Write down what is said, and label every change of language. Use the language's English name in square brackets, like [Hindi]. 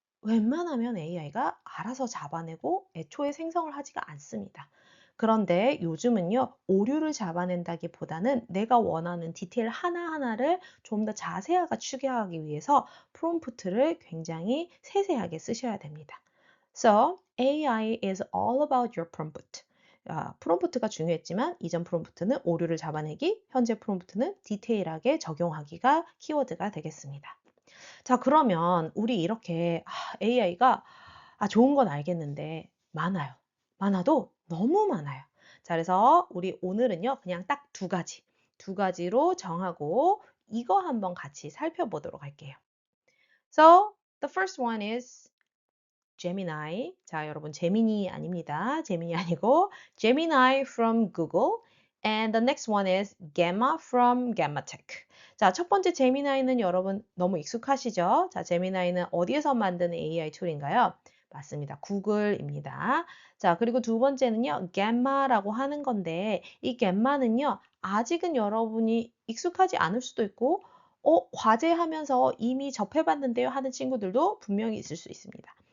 [Korean] 웬만하면 AI가 알아서 잡아내고 애초에 생성을 하지가 않습니다. 그런데 요즘은요. 오류를 잡아낸다기보다는 내가 원하는 디테일 하나하나를 좀 더 자세하게 추계하기 위해서 프롬프트를 굉장히 세세하게 쓰셔야 됩니다. [English] So, AI is all about your prompt. [Korean] 프롬프트가 중요했지만 이전 프롬프트는 오류를 잡아내기, 현재 프롬프트는 디테일하게 적용하기가 키워드가 되겠습니다. 자, 그러면 우리 이렇게 AI가 좋은 건 알겠는데 많아요. 많아도 너무 많아요. 자, 그래서 우리 오늘은요, 그냥 딱 두 가지로 정하고 이거 한번 같이 살펴보도록 할게요. [English] So, the first one is Gemini. [Korean] 자, 여러분, 제미니 아닙니다. 제미니 아니고 [English] Gemini from Google. And the next one is Gamma from Gammatech. [Korean] 자, 첫 번째 제미나이는 여러분 너무 익숙하시죠? 자, 제미나이는 어디에서 만드는 AI 툴인가요? 맞습니다. 구글입니다. 자, 그리고 두 번째는요, 갬마라고 하는 건데, 이 갬마는요, 아직은 여러분이 익숙하지 않을 수도 있고, 과제하면서 이미 접해봤는데요 하는 친구들도 분명히 있을 수 있습니다.